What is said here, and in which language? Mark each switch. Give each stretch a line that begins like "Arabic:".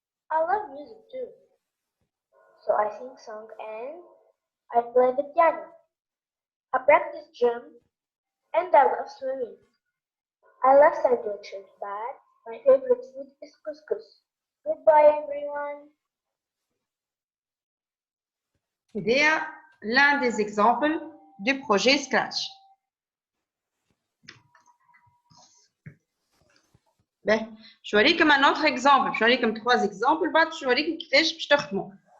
English: I love music too. So I sing song and I play the piano. I practice drum and I love swimming. I love sandwiches, but my favorite food is couscous. Goodbye everyone.
Arabic: هذايا
French: l'un des exemples du projet Scratch.
Arabic: باهي باش نوريكم
English: another example,
Arabic: باش نوريكم 3 اكزامبل بعد باش نوريكم كيفاش باش تخدموا.